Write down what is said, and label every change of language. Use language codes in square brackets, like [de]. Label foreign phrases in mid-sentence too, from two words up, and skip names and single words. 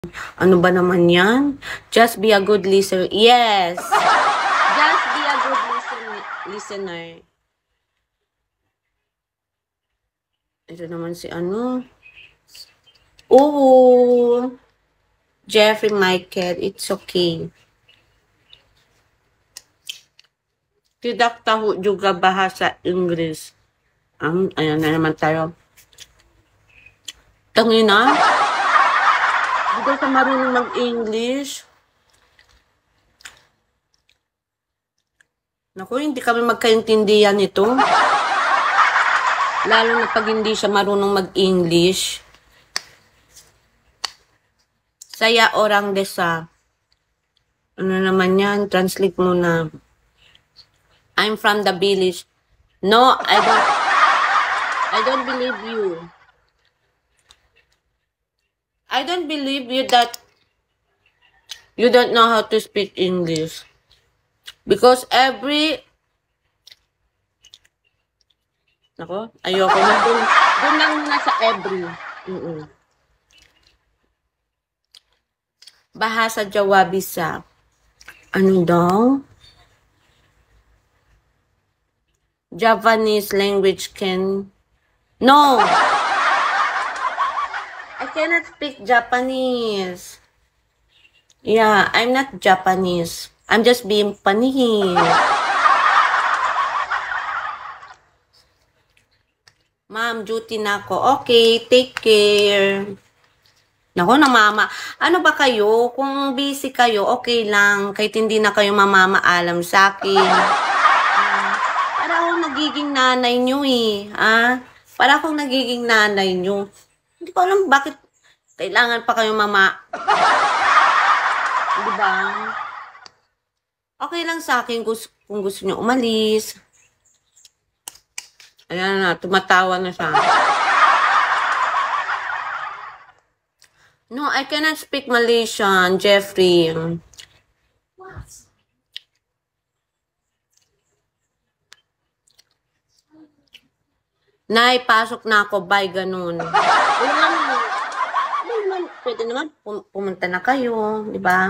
[tl] Ano ba naman yan? [en] Just be a good listener. Yes! Just be a good listener. [tl] Ito naman si ano. [en] Oo. Jeffrey Michael, it's okay. [id] Tidak tahu juga bahasa Inggris. [tl] Ayan na naman tayo. Tangina. Hindi ka marunong mag-English. Naku, hindi kami magkaintindihan nito. Lalo na pag hindi siya marunong mag-English. [id] Saya orang desa. [tl] Ano naman yan? Translate mo na. [en] I'm from the village. No, I don't believe you. I don't believe you that you don't know how to speak English. [tl] Because Nako, ayoko na dun. Dun lang muna sa every. [id] Bahasa Jawa bisa. [tl] Ano daw? [en] Japanese language can... No! I cannot speak Japanese. Yeah, I'm not Japanese. I'm just being funny. [tl] Ma'am, duty na ako. [en] Okay, take care. [tl] Naku, mama. Ano ba kayo? Kung busy kayo, okay lang. Kahit hindi na kayo mamamaalam sa akin. Para akong nagiging nanay nyo eh. Para akong nagiging nanay nyo. Hindi ko alam bakit kailangan pa kayo Diba? Okay lang sa akin kung gusto nyo umalis. Ayan na, tumatawa na siya. [en] No, I cannot speak Malaysian, Jeffrey. [tl] Nay, pasok na ako, bye, ganun. Pwede naman, pumunta na kayo, di ba?